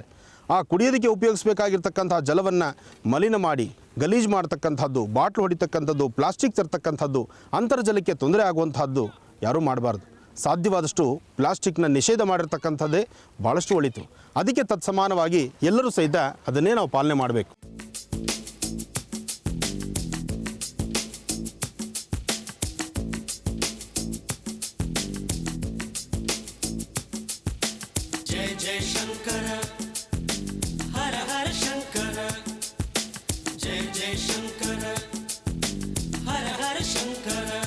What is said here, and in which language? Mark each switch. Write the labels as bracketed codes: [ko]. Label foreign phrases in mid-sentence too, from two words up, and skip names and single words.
[kn] ಆ ಕುಡಿಯೋದಕ್ಕೆ ಉಪಯೋಗಿಸಬೇಕಾಗಿರ್ತಕ್ಕಂಥ ಜಲವನ್ನು ಮಲಿನ ಮಾಡಿ ಗಲೀಜು ಮಾಡ್ತಕ್ಕಂಥದ್ದು, ಬಾಟ್ಲು ಹೊಡಿತಕ್ಕಂಥದ್ದು, ಪ್ಲಾಸ್ಟಿಕ್ ತರ್ತಕ್ಕಂಥದ್ದು, ಅಂತರ್ಜಲಕ್ಕೆ ತೊಂದರೆ ಆಗುವಂಥದ್ದು ಯಾರೂ ಮಾಡಬಾರ್ದು. ಸಾಧ್ಯವಾದಷ್ಟು ಪ್ಲಾಸ್ಟಿಕ್ನ ನಿಷೇಧ ಮಾಡಿರ್ತಕ್ಕಂಥದ್ದೇ ಭಾಳಷ್ಟು ಒಳಿತು. ಅದಕ್ಕೆ ತತ್ಸಮಾನವಾಗಿ ಎಲ್ಲರೂ ಸಹಿತ ಅದನ್ನೇ ನಾವು ಪಾಲನೆ ಮಾಡಬೇಕು. [hi] जय जय शंकर हर हर शंकर जय जय शंकर हर हर शंकर